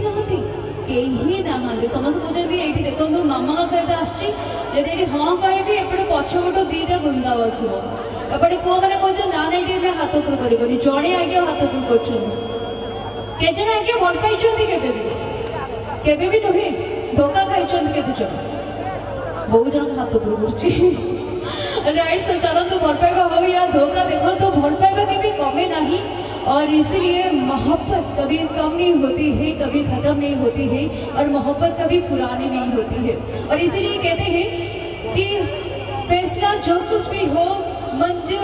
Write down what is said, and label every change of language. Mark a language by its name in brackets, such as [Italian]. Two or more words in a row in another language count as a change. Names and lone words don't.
[Odia] ନାହାନ୍ତି ସମସ୍ତେ କହୁଛନ୍ତି ଏଇଠି ଦେଖନ୍ତୁ ମାମାଙ୍କ ସହିତ ଆସିଛି ଯଦି ଏଠି ହଁ କହିବି ଏପଟେ ପଛପଟ ଦିଟା ବୃନ୍ଦା ବସିବ ଏପଟେ ପୁଅମାନେ କହୁଛନ୍ତି ନା ଏଇଠି ଆମେ ହାତ ଉପରୁ କରିବନି ଜଣେ ଆଜ୍ଞା ହାତ ଉପରୁ କରୁଛନ୍ତି କେଜଣ ଆଜ୍ଞା ଭଲ ପାଇଛନ୍ତି କେବେ ବି ନୁହେଁ ଧୋକା ଖାଇଛନ୍ତି କେତେ ଜଣ ବହୁ ଜଣଙ୍କ ହାତ ଉପରୁ କରୁଛି [English] right so [Hindi] चलो तो [Odia] ଭଲ ପାଇବା [Hindi] हो या धोखा देखो तो [Odia] ଭଲ ପାଇବା [Hindi] कभी कमे नहीं और इसीलिए मोहब्बत कभी कम नहीं होती है कभी खत्म नहीं होती है और मोहब्बत कभी पुरानी नहीं होती है और इसीलिए कहते हैं कि फैसला जो कुछ भी हो मंजूर